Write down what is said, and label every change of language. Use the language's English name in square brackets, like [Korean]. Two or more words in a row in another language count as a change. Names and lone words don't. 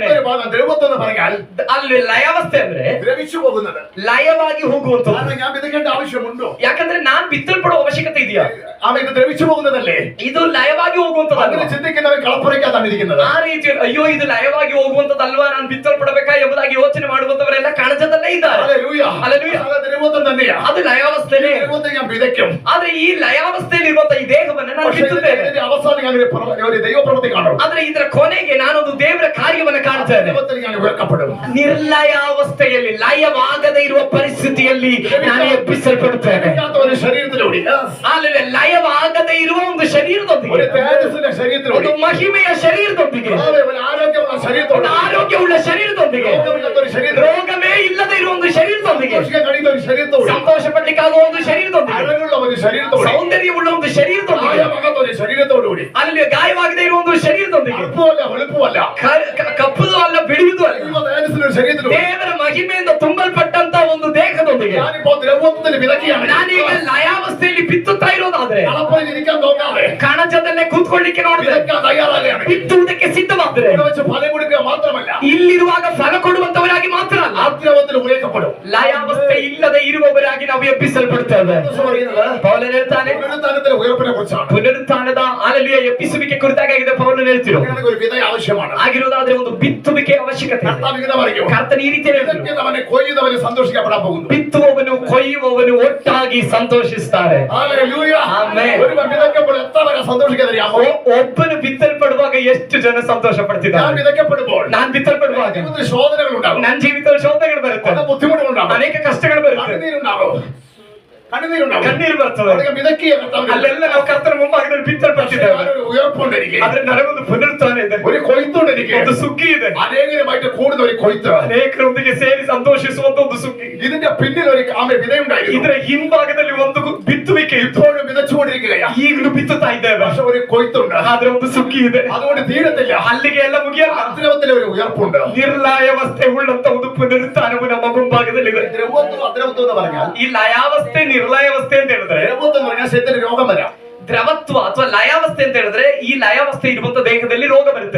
[Malayalam] ദ്രവത്വം എന്ന് പറഞ്ഞാൽ [Kannada] ಅಲ್ಲಿ ಲಯಾವಸ್ಥೆ ಅಂದ್ರೆ [Malayalam] ദ്രവിച്ചു പോകുന്നത്. [Kannada] ಲಯವಾಗಿ ಹೋಗುವಂತದ್ದು. [Malayalam] കാരണം ഞാൻ വിതയ്ക്കേണ്ട ആവശ്യമുണ്ടോ? [Kannada] ಯಾಕಂದ್ರೆ ನಾನ್ ಬಿತ್ತಲ್ಪಡುವ ಅವಶ್ಯಕತೆ ಇದೆಯಾ? [Malayalam] ആമേ ഇത് ദ്രവിച്ചു പോകുന്നതല്ലേ? [Kannada] ಇದು ಲಯವಾಗಿ ಹೋಗುವಂತದಲ್ಲ. [Malayalam] അങ്ങനെ ചിന്തിക്കുന്നവൻ കളപ്പുരയ്ക്കാണ് ഇരിക്കുന്നത്. [Kannada] ಆ ರೀತಿ ಅಯ್ಯೋ ಇದು ಲಯವಾಗಿ ಹೋಗುವಂತದಲ್ವಾ, ನಾನು ಬಿತ್ತಲ್ಪಡಬೇಕಾ ಎಂಬುದಾಗಿ ಯೋಚನೆ ಮಾಡುವಂತವರೆಲ್ಲ ಕಣಜದಲ್ಲೇ ಇದ್ದಾರೆ. [Malayalam] ഹല്ലേലൂയ. ഹല്ലേലൂയ. അത് ദ്രവത്വം തന്നെയാ. [Kannada] ಅದು ಲಯಾವಸ್ಥೆನೇ. [Malayalam] ദ്രവത്വത്തെ ഞാൻ വിതയ്ക്കും. [Kannada] ಆದ್ರೆ ಈ ಲಯಾವಸ್ಥೆಯಲ್ಲಿ ಇರುವಂತ ಈ ದೇಹವನ್ನು ನಾನು ಬಿತ್ತುತ್ತೇನೆ. [Malayalam] ഇതിന്റെ അവസാനം ഞാൻ ഒരു ദൈവപ്രവൃത്തി കാണും. [Kannada] ಆದ್ರೆ ಇದರ ಕೊನೆಗೆ ನಾನೊಂದು ದೇವರ ಕಾರ್ಯವನ್ನು ಕಾಣುತ್ತೇನೆ. [Malayalam] ദൈവത്തിൽ ഞാൻ ഉയർത്തപ്പെടും. [Kannada] ನಿರ್ಲಯಾವಸ್ಥೆಯಲ್ಲಿ ಲಯವಾಗದೇ ಇರುವ ಪರಿಸ್ಥಿತಿಯಲ್ಲಿ ನಾನು ಎಬ್ಬಿಸಲ್ಪಡುತ್ತೇನೆ. [Malayalam] ഒരു ശരീരത്തിലൂടെ [Kannada] ಅಲ್ಲಿ ಲಯವಾಗದೇ ಇರುವ ಒಂದು ಶರೀರದೊಂದಿಗೆ, [Malayalam] ഒരു തേജസ്സിന്റെ ശരീരത്തിലൂടെ, [Kannada] ಒಂದು ಮಹಿಮೆಯ ಶರೀರದೊಂದಿಗೆ, [Malayalam] ഒരു ആരോഗ്യമുള്ള ശരീരത്തോടെ, [Kannada] ಒಂದು ಆರೋಗ್ಯವುಳ್ಳ ಶರೀರದೊಂದಿಗೆ, [Malayalam] രോഗമില്ലാത്ത ശരീരം, [Kannada] ರೋಗವೇ ಇಲ್ಲದೆ ಇರುವ ಒಂದು ಶರೀರದೊಂದಿಗೆ, [Malayalam] കഴിയുന്ന ഒരു ശരീരത്തോടെ, [Kannada] ಸಂತೋಷ ಪಡ್ಲಿಕ್ಕಾಗುವ ಒಂದು ಶರೀರದೊಂದಿಗೆ, [Malayalam] അഴകുള്ള ഒരു ശരീരത്തോടെ, [Kannada] ಸೌಂದರ್ಯವುಳ್ಳ ಒಂದು ಶರೀರದೊಂದಿಗೆ, [Malayalam] ആഴമാകാത്ത ഒരു ശരീരത്തോടുകൂടി, [Kannada] ಅಲ್ಲಿ ಗಾಯವಾಗದೇ ಇರುವ ಒಂದು ಶರೀರದೊಂದಿಗೆ, [Malayalam] കറുപ്പുമല്ല വെളുപ്പുമല്ല, [Kannada] ಕಪ್ಪುದು ಅಲ್ಲ ಬಿಳಿಯುವುದು ಅಲ್ಲ, [Malayalam] ദൈവ തേജസ്സിന്റെ ഒരു ശരീരത്തിലൂടെ, [Kannada] ದೇವರ ಮಹಿಮೆಯಿಂದ ತುಂಬಲ್ಪಟ್ಟಂತ ಒಂದು ದೇಹದೊಂದಿಗೆ [Malayalam] ഞാനിപ്പോ ദ്രവത്വത്തിന് വിതക്കിയാണ്. [Kannada] ನಾನೀಗ ಲಯಾವಸ್ಥೆಯಲ್ಲಿ ಬಿತ್ತುತ್ತಾ ಇರೋದಾದ್ರೆ, [Malayalam] കളപ്പുരയിൽ ഇരിക്കാൻ നോക്കാതെ [Kannada] ಕಣಜದಲ್ಲೇ ಕೂತ್ಕೊಳ್ಳಿಕ್ಕೆ ನೋಡಿದ್ರೆ, [Malayalam] വിതക്കാൻ തയ്യാറാകുകയാണ്. [Kannada] ಬಿತ್ತುವುದಕ್ಕೆ ಸಿದ್ಧವಾದ್ರೆ, [Malayalam] ഇവിടെ വെച്ച് ഫലം കൊടുക്കുക മാത്രമല്ല, [Kannada] ಇಲ್ಲಿರುವಾಗ ಫಲ ಕೊಡುವಂತವರಾಗಿ ಮಾತ್ರ ಅಲ್ಲ, [Malayalam] ആദ്രവത്തിൽ ഉയർത്തപ്പെടും. [Kannada] ಲಯಾವಸ್ಥೆ ಇಲ್ಲದೆ ಇರುವವರಾಗಿ ನಾವು ಎಬ್ಬಿಸಲ್ಪಡುತ್ತೇವೆ. ಪೌಲನ್ ಹೇಳ್ತಾನೆ, [Malayalam] പുനരുത്ഥാനത്തിലെ ഉയർപ്പിനെ കുറിച്ചാണ്. [Kannada] ಪುನರುತ್ಥಾನದ ಅಲೆಲುಯ ಎಬ್ಬಿಸುವಿಕೆ ಕುರಿತಾಗಿದೆ ಪೌಲನ್ ಹೇಳ್ತಿರೋ. [Malayalam] ഒരു വിത ആവശ്യമാണ്. [Kannada] ಆಗಿರೋದಾದ್ರೆ ಒಂದು ಬಿತ್ತುವಿಕೆ ಅವಶ್ಯಕತೆ ಇದೆ. [Malayalam] കർത്താവ് ഇങ്ങനെ പറയും, [Kannada] ಕರ್ತನ ಈ ರೀತಿ ಹೇಳಿದ್ರು, [Malayalam] വിതയ്ക്കുന്നവനെ കൊയ്യുന്നവന് സന്തോഷിക്കപ്പെടാൻ പോകുന്നു. [Kannada] ಬಿತ್ತುವವನು ಕೊಯ್ಯುವವನು ಒಟ್ಟಾಗಿ ಸಂತೋಷಿಸ್ತಾರೆ. [Malayalam] ഹല്ലേലൂയ. [Kannada] ಆಮೆನ್. [Malayalam] ഒരുവൻ വിതയ്ക്കുമ്പോൾ എത്ര പേരെ സന്തോഷിക്കാതിരിക്കാമോ? [Kannada] ಒಬ್ಬನು ಬಿತ್ತಲ್ಪಡುವಾಗ ಎಷ್ಟು ಜನ ಸಂತೋಷ [Malayalam] ഞാൻ [Kannada] ಪಡ್ತಿದ್ದಾರೆ? [Malayalam] വിതയ്ക്കപ്പെടുമ്പോൾ [Kannada] ನಾನ್ ಬಿತ್ತಲ್ಪಡುವಾಗ [Malayalam] ജീവിതത്തിൽ ശോധനകൾ ഉണ്ടാകും, [Kannada] ನನ್ನ ಜೀವಿತದಲ್ಲಿ ಶೋಧನೆಗಳು ಬರುತ್ತೆ, [Malayalam] പല ബുദ്ധിമുട്ടുകൾ ഉണ്ടാകും, [Kannada] ಅನೇಕ ಕಷ್ಟಗಳು ಬರುತ್ತೆ, [Malayalam] കണ്ണുനീരുണ്ടാകും, കണ്ണുനീരുണ്ടാകും. [Kannada] ಕಣ್ಣೀರು ಬರ್ತದೆ. [Malayalam] അതൊക്കെ വിതക്കിയ കർത്താവിനെ [Kannada] ಅಲ್ಲೆಲ್ಲ ನಾವು ಕರ್ತನ ಮುಂಭಾಗದಲ್ಲಿ ಬಿತ್ತಲ್ಪಟ್ಟಿದ್ದೇವೆ. [Malayalam] ഒരു ഉയർപ്പുണ്ട് എനിക്ക്, [Kannada] ಆದ್ರೆ ನನಗೊಂದು ಪುನರುತ್ಥಾನ ಇದೆ, [Malayalam] ഒരു കൊയ്ത്തുണ്ട് എനിക്ക്, [Kannada] ಒಂದು ಸುಗ್ಗಿ ಇದೆ, [Malayalam] അനേകരുമായിട്ട് കൂടുന്ന ഒരു കൊയ്ത്ത്. [Kannada] ಅನೇಕರೊಂದಿಗೆ ಸೇರಿ ಸಂತೋಷಿಸುವಂತ ಒಂದು ಸುಗ್ಗಿ. [Malayalam] ഇതിന്റെ പിന്നിൽ ഒരു വിതയുണ്ടായിരുന്നു. [Kannada] ಇದರ ಹಿಂಭಾಗದಲ್ಲಿ ಒಂದು ಬಿತ್ತುವಿಕೆ ಇತ್ತು, [Malayalam] ഇപ്പോഴും വിതച്ചുകൊണ്ടിരിക്കുകയാണ്. [Kannada] ಈಗಲೂ ಬಿತ್ತುತ್ತಾ ಇದ್ದೇವೆ. [Malayalam] പക്ഷെ ഒരു കൊയ്ത്തുണ്ട്, [Kannada] ಆದ್ರೆ ಒಂದು ಸುಗ್ಗಿ ಇದೆ, [Malayalam] അതുകൊണ്ട് തീരത്തില്ല. [Kannada] ಅಲ್ಲಿಗೆ ಎಲ್ಲ ಮುಗಿಯಲ್ಲ. [Malayalam] അദ്രവത്തിലെ ഒരു ഉയർപ്പുണ്ട്. [Kannada] ನಿರ್ಲಯಾವಸ್ಥೆ ಉಳ್ಳಂತ ಒಂದು ಪುನರುತ್ಥಾನವು ನಮ್ಮ ಮುಂಭಾಗದಲ್ಲಿದೆ. [Malayalam] ദ്രവത്വം അദ്രവത്വം എന്ന് പറഞ്ഞാൽ, [Kannada] ಈ ಲಯಾವಸ್ಥೆ ನಿರ್ಲಯಾವಸ್ಥೆ ಅಂತ ಹೇಳಿದ್ರೆ, [Malayalam] ദ്രവത്വം എന്ന് പറഞ്ഞാൽ ശരീരത്തിന് രോഗം വരാം, [Kannada] ದ್ರವತ್ವ ಅಥವಾ ಲಯಾವಸ್ಥೆ ಅಂತ ಹೇಳಿದ್ರೆ, ಈ ಲಯಾವಸ್ಥೆ ಇರುವಂತ ದೇಹದಲ್ಲಿ ರೋಗ ಬರುತ್ತೆ,